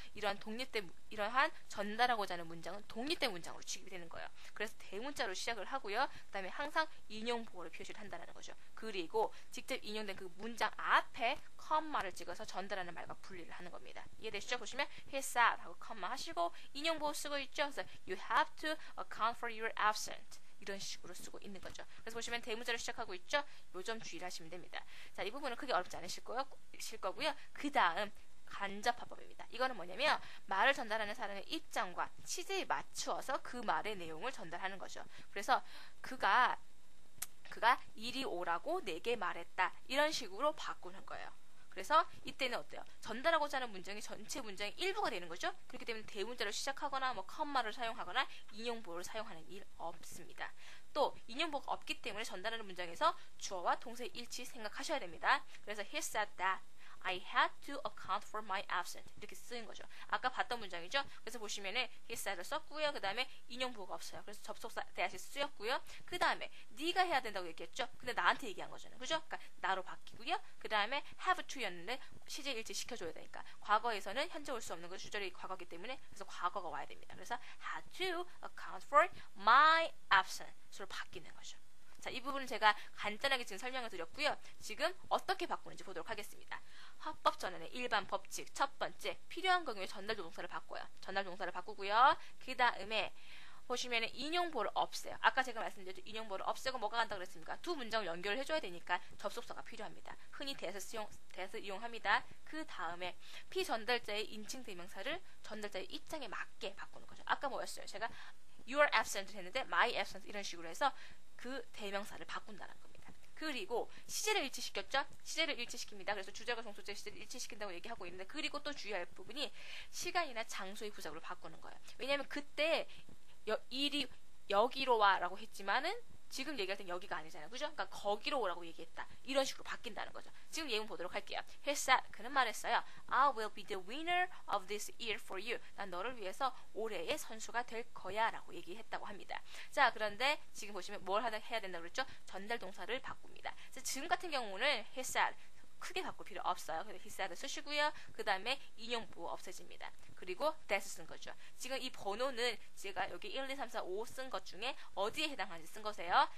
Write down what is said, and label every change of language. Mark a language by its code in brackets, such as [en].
[ko] 이러한 전달하고자 하는 문장은 독립된 문장으로 취급이 되는 거예요. 그래서 대문자로 시작을 하고요. 그다음에 항상 인용부호를 표시를 한다는 거죠. 그리고 직접 인용된 그 문장 앞에 컴마를 찍어서 전달하는 말과 분리를 하는 겁니다. 이해되시죠? 보시면 [en] he said [ko] 하고 컴마 하시고 인용부호 쓰고 있죠. 그래서 [en] you have to account for your absent [ko] 이런 식으로 쓰고 있는 거죠. 그래서 보시면 대문자로 시작하고 있죠. 요 점 주의를 하시면 됩니다. 자, 이 부분은 크게 어렵지 않으실 거고요. 그 다음 간접화법입니다. 이거는 뭐냐면 말을 전달하는 사람의 입장과 취지에 맞추어서 그 말의 내용을 전달하는 거죠. 그래서 그가 이리 오라고 내게 말했다. 이런 식으로 바꾸는 거예요. 그래서 이때는 어때요? 전달하고자 하는 문장이 전체 문장의 일부가 되는 거죠. 그렇기 때문에 대문자로 시작하거나 뭐 컴마를 사용하거나 인용보호를 사용하는 일 없습니다. 또 인용보호가 없기 때문에 전달하는 문장에서 주어와 동사의 일치 생각하셔야 됩니다. 그래서 [en] he said that I had to account for my absence [ko] 이렇게 쓰인 거죠. 아까 봤던 문장이죠. 그래서 보시면은 [en] he said [ko] 를 썼고요. 그 다음에 인용보호가 없어요. 그래서 접속사 대하시 쓰였고요. 그 다음에 네가 해야 된다고 얘기했죠. 근데 나한테 얘기한 거잖아요. 그죠? 그러니까 나로 바뀌고요. 그 다음에 have to였는데 시제 일치 시켜줘야 되니까 과거에서는 현재 올 수 없는 거 주절이 과거이기 때문에 그래서 과거가 와야 됩니다. 그래서 [en] had to account for my absence로 [ko] 바뀌는 거죠. 자, 이 부분은 제가 간단하게 지금 설명을 드렸고요. 지금 어떻게 바꾸는지 보도록 하겠습니다. 화법 전환의 일반 법칙 첫 번째, 필요한 경우에 전달 조동사를 바꿔요. 전달 동사를 바꾸고요. 그 다음에 보시면 인용보를 없애요. 아까 제가 말씀드렸죠. 인용보를 없애고 뭐가 간다 그랬습니까? 두 문장을 연결을 해줘야 되니까 접속사가 필요합니다. 흔히 대에서 이용합니다. 그 다음에 피전달자의 인칭 대명사를 전달자의 입장에 맞게 바꾸는 거죠. 아까 뭐였어요? 제가 your absent 했는데 my absent 이런 식으로 해서 그 대명사를 바꾼다는 겁니다. 그리고 시제를 일치시켰죠? 시제를 일치시킵니다. 그래서 주절과 종속절 시제를 일치시킨다고 얘기하고 있는데 그리고 또 주의할 부분이 시간이나 장소의 부사구를 바꾸는 거예요. 왜냐하면 그때 일이 여기로 와라고 했지만은 지금 얘기할 땐 여기가 아니잖아요. 그죠? 그러니까 거기로 오라고 얘기했다. 이런 식으로 바뀐다는 거죠. 지금 예문 보도록 할게요. [en] He said, [ko] 그는 말했어요. [en] I will be the winner of this year for you. [ko] 난 너를 위해서 올해의 선수가 될 거야 라고 얘기했다고 합니다. 자, 그런데 지금 보시면 뭘 해야 된다고 그랬죠? 전달 동사를 바꿉니다. 지금 같은 경우는 [en] he said [ko] 크게 바꿀 필요 없어요. 그래서 [en] he said [ko] 를 쓰시고요. 그 다음에 인용부호 없애집니다. 그리고 that 쓴 거죠. 지금 이 번호는 제가 여기 1, 2, 3, 4, 5 쓴 것 중에 어디에 해당하는지 쓴 거세요.